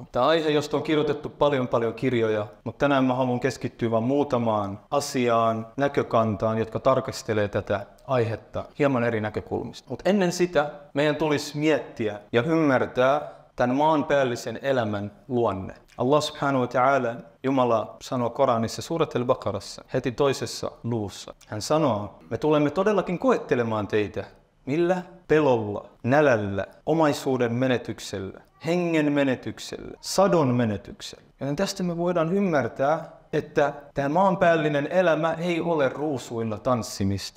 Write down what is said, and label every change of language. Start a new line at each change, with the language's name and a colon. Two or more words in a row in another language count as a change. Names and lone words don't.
Finnish: Tämä aihe, josta on kirjoitettu paljon kirjoja, mutta tänään mä haluan keskittyä vain muutamaan asiaan, näkökantaan, jotka tarkastelee tätä aihetta hieman eri näkökulmista. Mutta ennen sitä meidän tulisi miettiä ja ymmärtää tämän maanpäällisen elämän luonne.
Arabic: الله سبحانه وتعالى,
Finnish: Jumala sanoo Koranissa Surat al-Baqarassa heti toisessa luvussa. Hän sanoo, me tulemme todellakin koettelemaan teitä. Millä? Pelolla, nälällä, omaisuuden menetyksellä, hengen menetyksellä, sadon menetyksellä. Ja tästä me voidaan ymmärtää, että tämä maanpäällinen elämä ei ole ruusuilla tanssimista.